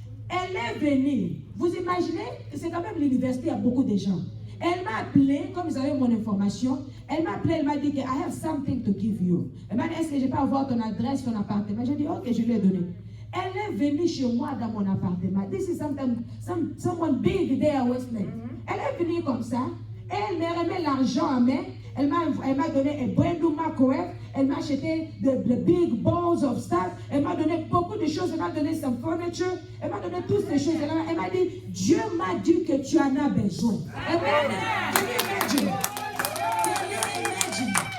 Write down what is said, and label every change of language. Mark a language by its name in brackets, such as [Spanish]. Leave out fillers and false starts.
[French] Elle est venue. Vous imaginez, c'est quand même l'université, il y a beaucoup de gens. Elle m'a appelé, comme vous avez mon information, elle m'a appelé, elle m'a dit que [English] I have something to give you. [French] Elle m'a dit, est-ce que je peux avoir ton adresse, ton appartement? J'ai dit, ok, je lui ai donné. Elle est venue chez moi dans mon appartement. [English] This is someone big there [French] à Wesleyan. Elle est venue comme ça. Elle m'a remis l'argent à main. Elle m'a donné un [English] brand new microwave. [French] Elle m'a acheté [English] the big balls of stuff. [French] Elle m'a donné beaucoup de choses. Elle m'a donné [English] some furniture. [French] Elle m'a donné toutes ces choses. Elle m'a dit, Dieu m'a dit que tu en as besoin. [English] Amen. Can you imagine?